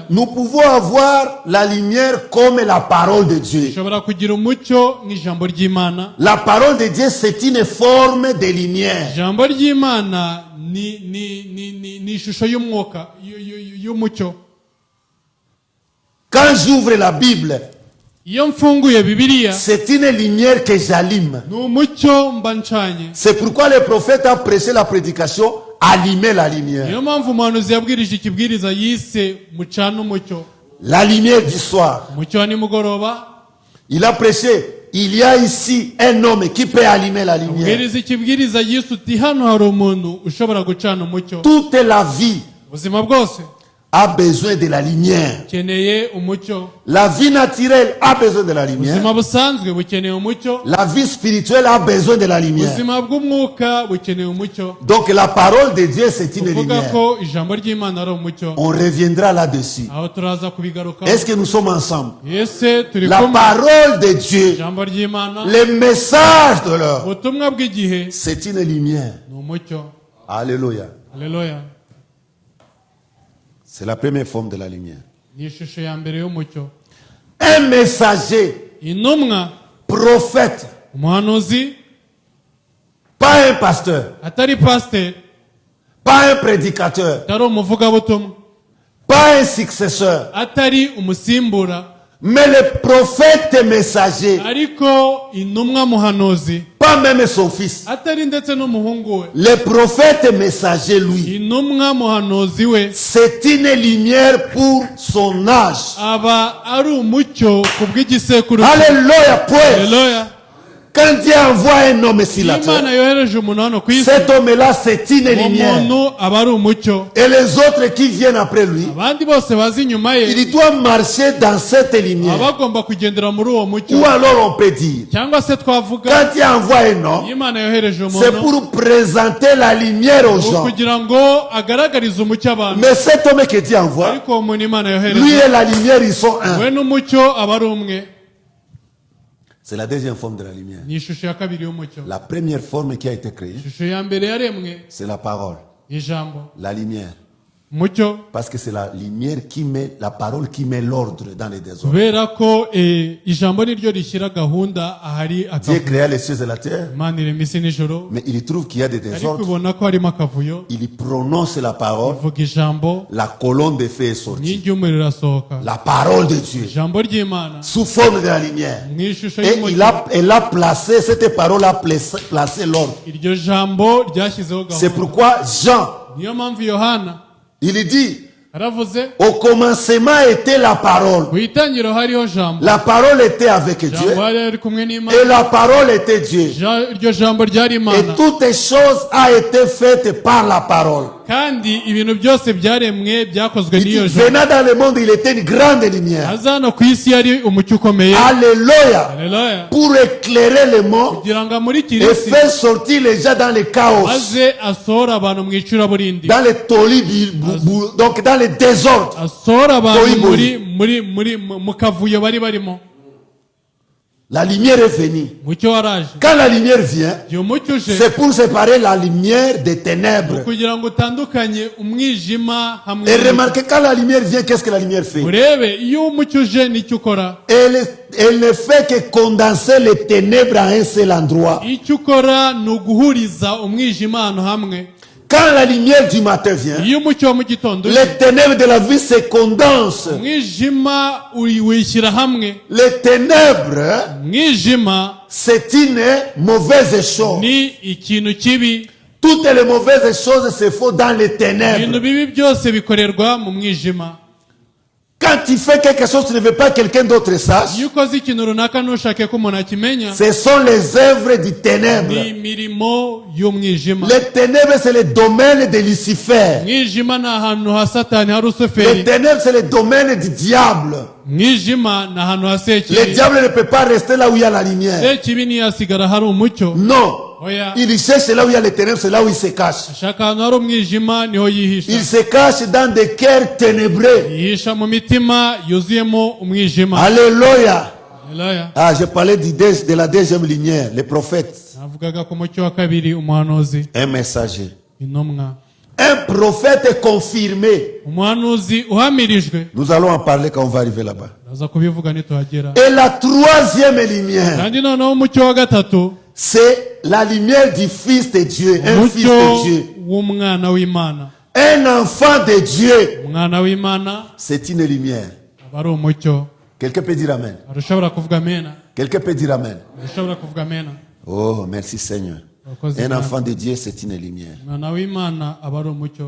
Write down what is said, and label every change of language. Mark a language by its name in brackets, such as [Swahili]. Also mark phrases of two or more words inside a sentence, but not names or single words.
[French] Nous pouvons avoir la lumière comme la parole de Dieu. [Kinyarwanda] ushobora kugira umucyo nk'ijambo ry'Imana. [French] La parole de Dieu, c'est une forme de lumière. [Kinyarwanda] Ijambo ry'Imana ni ishusho y'umwuka y'umucyo. [French] Quand j'ouvre la Bible, [Kinyarwanda] Iyo mfunguye Bibiliya, [French] c'est une lumière que j'allume. [Kinyarwanda] ni umucyo mba ncanye. [French] C'est pourquoi le prophète a prêché la prédication, allumer la lumière. [Kinyarwanda] Niyo mpamvu umuhanuzi yabwirije ikibwiriza yise mucana umucyo. [French] La lumière du soir. [Kinyarwanda] Umucyo wa nimugoroba. [French] Il a prêché, il y a ici un homme qui peut allumer la lumière. [Kinyarwanda] Abwiriza ikibwiriza yise uti hano hari umuntu ushobora gucana umucyo. [French] Toute la vie, [Kinyarwanda] Ubuzima bwose [French] a besoin de la lumière. [Kinyarwanda] bukeneye umucyo. [French] La vie naturelle a besoin de la lumière. [Kinyarwanda] Ubuzima busanzwe bukeneye umucyo. [French] La vie spirituelle a besoin de la lumière. [Kinyarwanda] Ubuzima bw'umwuka bukeneye umucyo. [French] Donc la parole de Dieu, c'est une [Kinyarwanda] Kuvuga [French] lumière. [Kinyarwanda] ko ijambo ry'Imana ari umucyo. [French] On reviendra là-dessus. [Kinyarwanda] Aho turaza kubigarukaho. [French] Est-ce que nous sommes ensemble? [Kinyarwanda] Ese turi [French] La [Kinyarwanda] kumwe. [French] parole de Dieu, [Kinyarwanda] Ijambo ry'Imana, [French] le message de l'heure, [Kinyarwanda] ubutumwa bw'igihe [French] c'est une lumière. [Kinyarwanda] ni umucyo. [French] Alléluia. [Kinyarwanda] Haleluya. [French] C'est la première forme de la lumière. [Kinyarwanda] Ni ishusho ya mbere y'umucyo. [French] Un messager, [Kinyarwanda] Intumwa, [French] prophète, [Kinyarwanda] umuhanuzi, [French] pas un pasteur, [Kinyarwanda] atari pasiteri, [French] pas un prédicateur, [Kinyarwanda] atari umuvugabutumwa, [French] pas un successeur, [Kinyarwanda] atari umusimbura, [French] mais le prophète messager, [Kinyarwanda] ariko intumwa muhanuzi, [French] pas même son fils. [Kinyarwanda] atari ndetse n'umuhungu we. [French] Le prophète messager, lui, [Kinyarwanda] Intumwa muhanuzi we [French] c'est une lumière pour son âge. [Kinyarwanda] aba ari umucyo ku bw'igisekuru. [French] Alléluia, point. [Kinyarwanda] Haleluya. [French] Quand Dieu envoie un homme sur la [Kinyarwanda] Imana [French] terre, [Kinyarwanda] yohereje umuntu hano ku isi, [French] cet homme-là, c'est une [Kinyarwanda] uwo [French] lumière. [Kinyarwanda] muntu aba ari umucyo. [French] Et les autres qui viennent après lui, [Kinyarwanda] Abandi bose bazi inyuma ye [French] il doit marcher dans cette lumière. [Kinyarwanda] baba bagomba kugendera muri uwo mucyo. [French] Ou alors on peut dire, [Kinyarwanda] Cyangwa se twavuga [French] quand Dieu envoie un homme, [Kinyarwanda] Imana yohereje [French] c'est [Kinyarwanda] umuntu [French] pour présenter la lumière aux gens. [Kinyarwanda] kugira ngo agaragarize umucyo abantu. [French] Mais cet homme que Dieu envoie, [Kinyarwanda] Ariko uwo muntu Imana [French] lui [Kinyarwanda] yohereje, [French] et la lumière, ils sont un. [Kinyarwanda] we n'umucyo aba ari umwe. [French] C'est la deuxième forme de la lumière. [Kinyarwanda] Ni ishusho ya kabiri y'umucyo. [French] La première forme qui a été créée, [Kinyarwanda] Ishusho ya mbere yaremwe [French] c'est la parole, [Kinyarwanda] ijambo, [French] la lumière. [Kinyarwanda] umucyo, [French] Parce que c'est la lumière qui met, la parole qui met l'ordre dans les désordres. [Kinyarwanda] kubera ko ijambo niryo rishyira gahunda ahari [French] Dieu [Kinyarwanda] akavuyo. [French] créa les cieux et la terre, [Kinyarwanda] Imana irema isi n'ijoro, [French] mais il trouve qu'il y a des [Kinyarwanda] ariko [French] désordres. [Kinyarwanda] ibona ko harimo akavuyo, [French] Il prononce la parole, [Kinyarwanda] ivuga ijambo, [French] la colonne de feu est sortie. [Kinyarwanda] inkingi y'umuriro irasohoka. [French] La parole de Dieu, [Kinyarwanda] Ijambo ry'Imana [French] sous forme de la lumière. [Kinyarwanda] mu ishusho [French] Et [Kinyarwanda] y'umucyo. [French] elle a placé, cette parole a placé l'ordre. [Kinyarwanda] Iryo jambo ryashyizeho [French] C'est [Kinyarwanda] gahunda. [French] pourquoi Jean, [Kinyarwanda] Niyo mpamvu Yohana [French] il dit, [Kinyarwanda] aravuze, [French] au commencement était la parole. [Kinyarwanda] ku itangiriro hariho jambo, [French] La parole était avec Dieu [Kinyarwanda] jambo yari ari kumwe [French] et [Kinyarwanda] n'Imana, [French] la parole était Dieu. [Kinyarwanda] iryo jambo ryari [French] Et [Kinyarwanda] Imana, [French] toutes les choses a été faites par la parole. [Kinyarwanda] kandi ibintu byose byaremwe byakozwe [French] Il dit, [Kinyarwanda] n'iyo jambo. [French] venant dans le monde, il était une grande lumière. [Kinyarwanda] aza hano ku isi yari umucyo ukomeye. [French] Alléluia. [Kinyarwanda] Haleluya. [French] Pour éclairer le monde [Kinyarwanda] kugira ngo amurikire [French] et [Kinyarwanda] isi, [French] faire sortir les gens dans le chaos, [Kinyarwanda] maze asohora abantu mu icuraburindi, [French] dans les tolis, donc dans les désordres. [Kinyarwanda] asohora abantu Toyi mu kavuyo bari barimo. [French] La lumière est venue. [Kinyarwanda] Umucyo waraje. [French] Quand la lumière vient, [Kinyarwanda] Igihe umucyo uje, [French] c'est pour séparer la lumière des ténèbres. [Kinyarwanda] kugira ngo utandukanye umwijima hamwe [French] Et [Kinyarwanda] n'umucyo. [French] remarquez, quand la lumière vient, qu'est-ce que la lumière fait? [Kinyarwanda] urebe iyo umucyo uje nicyo ukora. [French] Elle ne fait que condenser les ténèbres à un seul endroit. [Kinyarwanda] icyo ukora ni uguhuriza umwijima ahantu hamwe. [French] Quand la lumière du matin vient, [Kinyarwanda] iyo umucyo wa mu gitondo uje, [French] les ténèbres de la vie se condensent. [Kinyarwanda] umwijima wishyira hamwe. [French] Les ténèbres, [Kinyarwanda] umwijima [French] c'est une mauvaise chose. [Kinyarwanda] ni ikintu kibi. [French] Toutes les mauvaises choses se font dans les [Kinyarwanda] ibintu [French] ténèbres. [Kinyarwanda] bibi byose bikorerwa mu mwijima. [French] Quand tu fais quelque chose, tu ne veux pas que quelqu'un d'autre sache. [Kinyarwanda] iyo ukoze ikintu runaka ntushake ko umuntu akimenya, [French] Ce sont les œuvres du [Kinyarwanda] ni [French] ténèbre. [Kinyarwanda] imirimo y'umwijima. [French] Les ténèbres, c'est le domaine de Lucifer. [Kinyarwanda] umwijima ni ahantu ha satani ha [French] Les [Kinyarwanda] rusuferi. [French] ténèbres, c'est le domaine du diable. [Kinyarwanda] umwijima ni ahantu ha [French] Le [Kinyarwanda] sekibi. [French] diable ne peut pas rester là où il y a la lumière. [Kinyarwanda] sekibi ntiyasigara hari umucyo. [French] Non. [Kinyarwanda] oya, [French] Il cherche là où il y a les ténèbres, c'est là où il se cache. [Kinyarwanda] ashaka ahantu hari umwijima niho yihisha. [French] Il se cache dans des cœurs ténébreux. [Kinyarwanda] yihisha mu mitima yuzuyemo umwijima. [French] Alléluia. [Kinyarwanda] Haleluya. [French] Ah, je parlais de la deuxième lumière, les prophètes. [Kinyarwanda] navugaga ku mucyo wa kabiri, umuhanuzi, [French] Un messager. [Kinyarwanda] intumwa. [French] Un prophète confirmé. [Kinyarwanda] umuhanuzi uhamirijwe. [French] Nous allons en parler quand on va arriver là-bas. [Kinyarwanda] aza kubivuga nituhagera. [French] Et la troisième lumière, [Kinyarwanda] kandi noneho umucyo wa gatatu, [French] c'est la lumière du Fils de Dieu. Un fils [Kinyarwanda] umucyo [French] de Dieu. [Kinyarwanda] w'umwana w'Imana. [French] Un enfant de Dieu. [Kinyarwanda] umwana w'Imana [French] C'est une lumière. [Kinyarwanda] aba ari umucyo. [French] Quelqu'un peut dire Amen. [Kinyarwanda] arashobora kuvuga amena. [French] Quelqu'un peut dire Amen. [Kinyarwanda] arashobora kuvuga amena. [French] Oh, merci Seigneur. [Kinyarwanda] Abakozi [French] Un [Kinyarwanda] b'Imana. [French] enfant de Dieu, c'est une lumière. [Kinyarwanda] umwana w'Imana aba ari umucyo.